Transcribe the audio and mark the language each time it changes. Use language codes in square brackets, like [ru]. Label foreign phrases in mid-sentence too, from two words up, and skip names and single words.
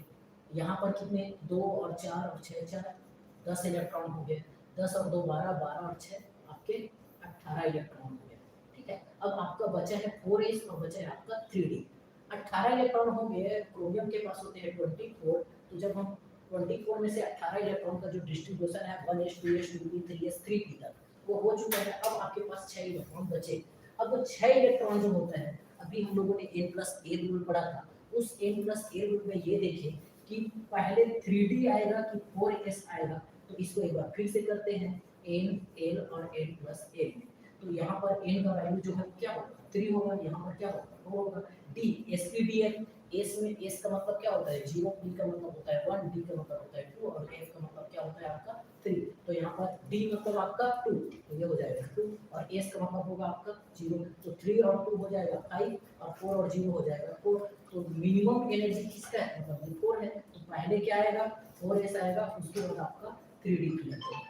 [hi] यहाँ पर कितने 2 और 4 और 6 4 10 इलेक्ट्रॉन हो गए। 10 और 2 12, 12 और 6 आपके 18 इलेक्ट्रॉन हो गए, ठीक है। अब आपका बचा है 4s और बचा है आपका 3d। 18 इलेक्ट्रॉन हो गए, क्रोमियम के पास होते हैं 24, तो जब हम 24 में से 18 इलेक्ट्रॉन का जो डिस्ट्रीब्यूशन है 1s 2s 2p 3s 3p तक वो हो चुका है। अब आपके पास 6 इलेक्ट्रॉन बचे। अब वो 6 इलेक्ट्रॉन जो होता है, अभी हम लोगों ने n+a रूल पढ़ा था, उस n+a रूल में ये देखें कि पहले 3d आएगा कि 4s आएगा। तो इसको एक बार फिर से करते हैं, n l और n+a में। तो यहाँ पर n का वैल्यू जो है क्या होगा 3 होगा, यहाँ पर क्या होगा 4 होगा। d s p d f, s में s का मतलब क्या होता है 0, d का मतलब होता है 1, d का मतलब होता है 2 और f का मतलब क्या होता है आपका 3। तो यहाँ पर d मतलब आपका 2, तो ये हो जाएगा 2 और s का मतलब होगा आपका 0, तो 3 और 2 हो जाएगा 5 और 4 और 0 हो जाएगा 4। तो [en] minimum energy [hi] किसका है मतलब ये 4 है। तो पहले क्या आएगा 4s आएगा, उसके बाद आपका 3d फिलअप होगा।